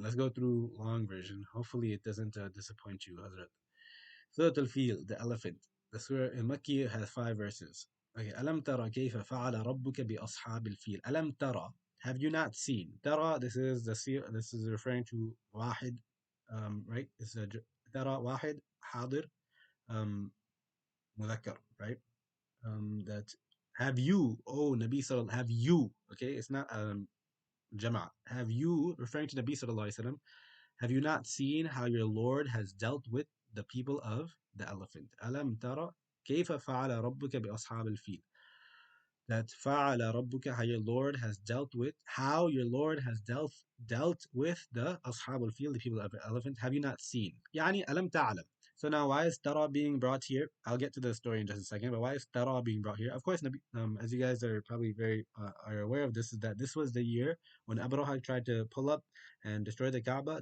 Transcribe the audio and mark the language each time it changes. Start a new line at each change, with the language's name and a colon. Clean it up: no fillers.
English: Let's go through long version. Hopefully, it doesn't disappoint you, Hazrat. Surah Al-Fil, the elephant. The surah in Makki has 5 verses. Okay.
Arabic: ألم ترى كيف فعل ربك بأصحاب الفيل. ألم ترى.
English: Have you not seen?
Arabic: ترى,
English: this is referring to
Arabic: واحد,
English: right? It's a
Arabic: ترى واحد حاضر, مذكر,
English: right? That have you, oh Nabi sallallahu, have you, okay? It's not jama. Have you, referring to Nabi sallallahu alaihi wasallam, have you not seen how your Lord has dealt with the people of the elephant?
Arabic: ألم ترى كيف فعل ربك بأصحاب الفيل?
English: That
Arabic: فعل ربك,
English: how your Lord has dealt with, how your Lord has dealt with the
Arabic: أصحاب الفيل,
English: the people of the elephant. Have you not seen?
Arabic: يعني ألم تعلم.
English: So now, why is Tara being brought here? I'll get to the story in just a second, but why is Tara being brought here? Of course, as you guys are probably very are aware of this, is that this was the year when Abraha tried to pull up and destroy the Kaaba.